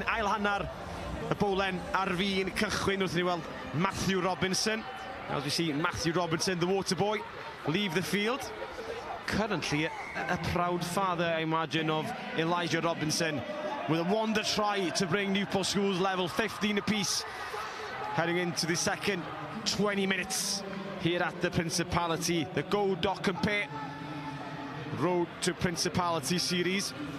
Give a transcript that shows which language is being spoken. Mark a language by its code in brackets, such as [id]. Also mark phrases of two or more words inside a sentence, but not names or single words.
[cy] Ail hannar y bowlen ar fin cychwyn wrth ni weld Matthew Robinson. [en] As we see Matthew Robinson, the water boy, leave the field. currently a proud father, I imagine, of Elijah Robinson, with a wonder try to bring Newport Schools level 15 apiece, heading into the second 20 minutes here at the Principality, the Go Doc Compare Road to Principality series.